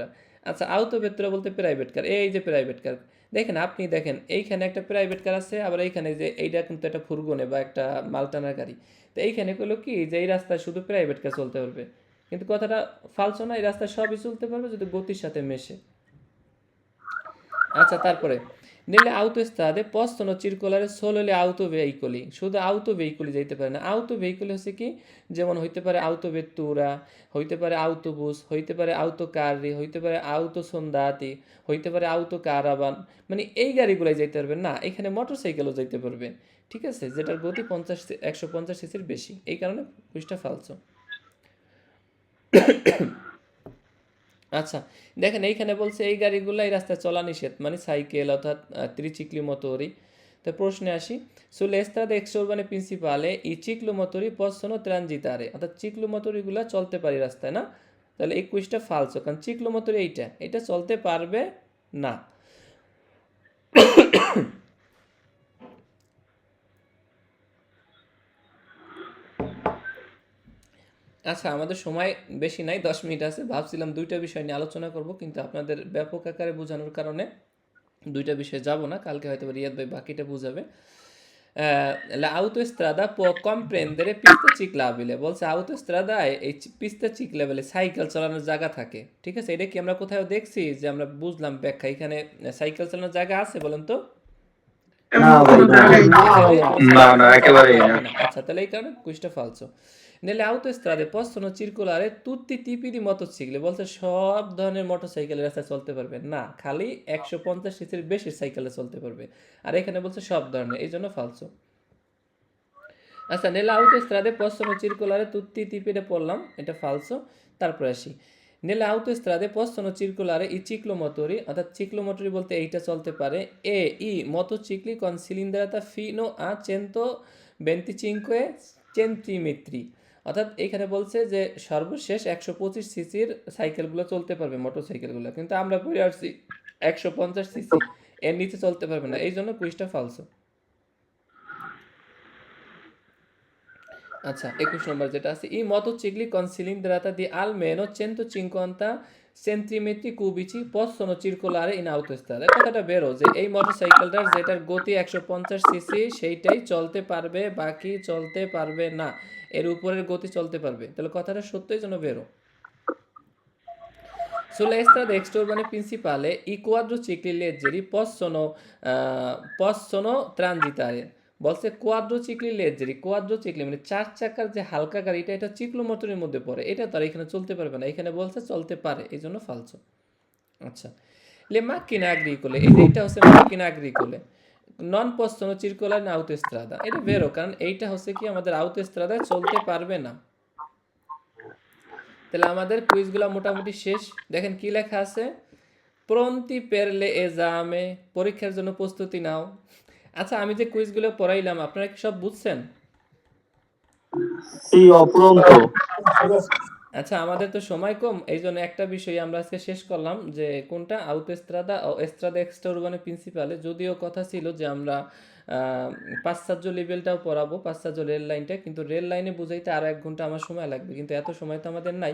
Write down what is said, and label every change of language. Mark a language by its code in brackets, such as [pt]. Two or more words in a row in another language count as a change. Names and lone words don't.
[bn] আচ্ছা [it] autovettura [bn] বলতে প্রাইভেট কার, এই যে প্রাইভেট কার দেখেন, আপনি দেখেন এইখানে একটা প্রাইভেট কার আছে, আবার এইখানে যে এইটা কিন্তু একটা ফুরগনে বা একটা মালটানার গাড়ি। তো এইখানে কইলো কি যে এই রাস্তায় শুধু প্রাইভেট কার চলতে পারবে, কিন্তু কথাটা ফালসো না, এই রাস্তায় সবই চলতে পারবে যদি গতির সাথে মেশে। আচ্ছা তারপরে [it] nelle autostrade possono circolare solo le auto veicoli, [bn] শুধু [it] autoveicoli [bn] যাইতে পারে না। [it] autoveicoli [bn] হচ্ছে কি, যেমন হইতে পারে [it] autovettura, [bn] হইতে পারে আউটোবুস, হইতে পারে [it] autocarri, [bn] হইতে পারে [it] autosnodati, [bn] হইতে পারে [it] autocaravan, [bn] মানে এই গাড়িগুলাই যাইতে পারবে না। এখানে মোটরসাইকেলও যাইতে পারবে, ঠিক আছে, যেটার গতি 150 সিসির বেশি, এই কারণে কুইজটা ফালসো। আচ্ছা দেখেন এইখানে বলছে এই গাড়িগুলো এই রাস্তায় চলা নিষেধ, মানে সাইকেল অর্থাৎ [it] tricicli motori. [bn] তো প্রশ্নে আসি, [it] sulle strade extraurbane principale i ciclomotori possono transitare, [bn] অর্থাৎ চিক্লোমোটরিগুলো চলতে পারে রাস্তায় না, তাহলে এই কুইজটা ফালসো, কারণ চিক্লোমোটরি এইটা চলতে পারবে না। আচ্ছা আমাদের সময় বেশি নাই, 10 মিনিট আছে। ভাবছিলাম দুইটা বিষয় নিয়ে আলোচনা করব, কিন্তু আপনাদের ব্যাপক আকারে বোঝানোর কারণে দুইটা বিষয়ে যাব না, কালকে হয়তো রিয়াদ ভাই বাকিটা বুঝাবে। [it] La autostrada può comprendere piste ciclabili, [bn] বলছে আউটোস্ট্রাদায় এই [it] piste ciclabili [bn] সাইকেল চালানোর জায়গা থাকে, ঠিক আছে। এটা কি আমরা কোথাও দেখছি যে আমরা বুঝলাম ব্যাখ্যা, এখানে সাইকেল চালানোর জায়গা আছে বলেন তো? না ভাই না। না একেবারেই না। আচ্ছা তাহলে এই কারণে কুইজটা ফালসো। [it] Nelle autostrade possono circolare tutti i tipi di motocicli, [bn] বলছে সব ধরনের মোটরসাইকেলের রাস্তায় চলতে পারবে না, খালি 150 সিসির বেশি সাইকেলে চলতে পারবে, আর এখানে বলছে সব ধরনের, এই জন্য ফালসো। [it] আচ্ছা nelle autostrade possono circolare tutti i tipi, [bn] এটা পড়লাম, এটা ফালসো। তারপরে আসি, [it] nelle autostrade possono circolare i ciclomotori, [bn] অর্থাৎ চিক্লোমোটরি বলতে এইটা চলতে পারে [it] e i motocicli con cilindrata fino a 125 centimetri, [bn] অর্থাৎ এখানে বলছে যে সর্বশেষ 125 সিসির সাইকেলগুলো চলতে পারবে মোটরসাইকেলগুলো, কিন্তু আমরা পড়ে আসছি 150 সিসি, এর নিচে চলতে পারবে না, এই জন্য কুইজটা ফালসো। আচ্ছা 21 নম্বর যেটা আছে, [it] i motocicli con cilindrata di almeno 150 centimetri cubici possono circolare in autostrada, [bn] কথাটা বেরো যে এই মোটরসাইকেলটার যেটার গতি 150 সিসি সেইটাই চলতে পারবে, বাকি চলতে পারবে না, এর উপরের গতি চলতে পারবে, তাহলে কথাটা সত্যই জন্য বেরো। [it] Sulla strada extraurbane principale i quadricicli leggeri possono transitare, [bn] বলছে [it] quadricicli leggeri, [bn] কোয়াড্রোচিকলি মানে চার চাকার যে হালকা গাড়িটা, এটা চিক্লোমোটরের মধ্যে পড়ে, এটা তার এখানে চলতে পারবে না, এখানে বলছে চলতে পারে, এই জন্য ফালসো। [it] আচ্ছা le macchine agricole, [bn] এই যে এইটা হচ্ছে [it] macchine agricole, non possono circolare in autostrada, [bn] এটা বেরো, কারণ এইটা হচ্ছে কি আমাদের autostradaয় চলতে পারবে না। তাহলে আমাদের কুইজগুলো মোটামুটি শেষ। দেখেন কি লেখা আছে, প্রন্তি [it] per le esame, [bn] পরীক্ষার জন্য প্রস্তুতি নাও। আচ্ছা, আমি যে কুইজগুলো পড়াইলাম আপনারা কি সব বুঝছেন? [it] Sì, ho pronto. [bn] আচ্ছা, আমাদের তো সময় কম, এই জন্য একটা বিষয় আমরা আজকে শেষ করলাম, যে কোনটা আউতোস্ত্রাদা ও [it] strada extraurbana principale. [bn] যদিও কথা ছিল যে আমরা পাশ্চাত্য লেভেলটাও পড়াবো, পাশ্চাত্য রেল লাইনটা, কিন্তু রেল লাইনে বুঝাইতে আরও 1 ঘন্টা আমার সময় লাগবে, কিন্তু এত সময় তো আমাদের নাই।